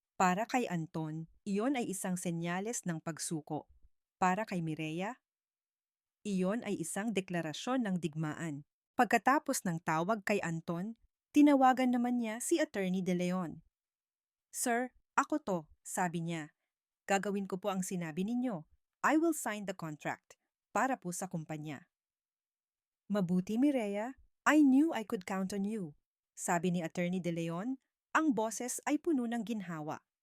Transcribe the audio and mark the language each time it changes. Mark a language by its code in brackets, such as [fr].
[tl] Para kay Anton, iyon ay isang senyales ng pagsuko. Para kay Mireya, iyon ay isang deklarasyon ng digmaan. Pagkatapos ng tawag kay Anton, tinawagan naman niya si Attorney De Leon. Sir, ako to, sabi niya. Gagawin ko po ang sinabi ninyo. [en] I will sign the contract. [tl] Para po sa kumpanya. Mabuti, Mireya. [en] I knew I could count on you. [tl] Sabi ni Attorney De Leon, ang boses ay puno ng ginhawa.